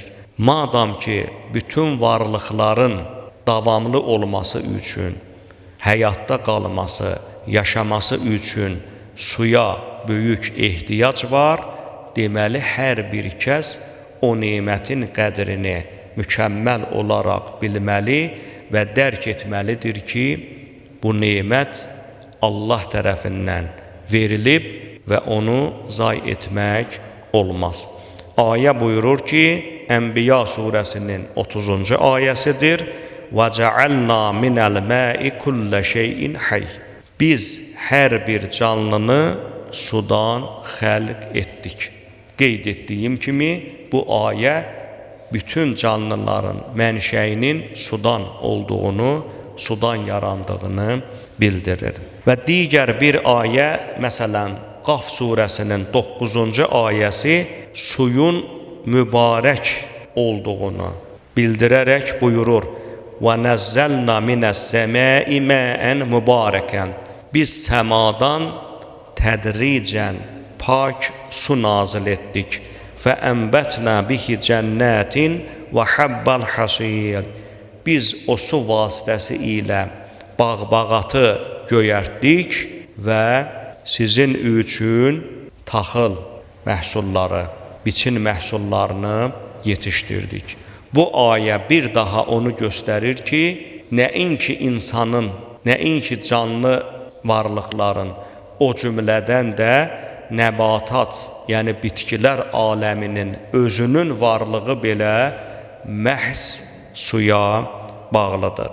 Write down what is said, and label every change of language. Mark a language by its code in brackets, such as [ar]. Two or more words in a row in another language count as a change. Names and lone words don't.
[az] Madam ki, bütün varlıqların davamlı olması üçün, həyatda qalması, yaşaması üçün suya böyük ehtiyac var, deməli hər bir kəs o nemətin qədrini mükəmməl olaraq bilməli və dərk etməlidir ki, bu nemət Allah tərəfindən verilib və onu zay etmək olmaz. Ayə buyurur ki, Ənbiya surəsinin 30-cu ayəsidir. [ar] وَجَعَلْنَا مِنَ الْمَاءِ كُلَّ شَيْءٍ حَيٍّ [az] Biz hər bir canlını sudan xəlq etdik. Qeyd etdiyim kimi, bu ayə bütün canlıların mənşəyinin sudan olduğunu, sudan yarandığını bildirir. Və digər bir ayə, məsələn, Qaf surəsinin 9-cu ayəsi suyun mübarək olduğunu bildirərək buyurur: [ar] وَنَزَّلْنَا مِنَ السَّمَاءِ مَاءً مُبَارَكًا [az] Biz səmadan tədricən pak su nazil etdik. [ar] فَأَنْبَتْنَا بِهِ جَنَّاتٍ وَحَبَّ الْحَصِيدِ [az] Biz o su vasitəsi ilə bağ-bağatı göyərtdik və sizin üçün taxıl məhsulları, biçin məhsullarını yetişdirdik. Bu ayə bir daha onu göstərir ki, nəinki insanın, nəinki canlı varlıqların, o cümlədən də nəbatat, yəni bitkilər aləminin özünün varlığı belə məhz suya bağlıdır.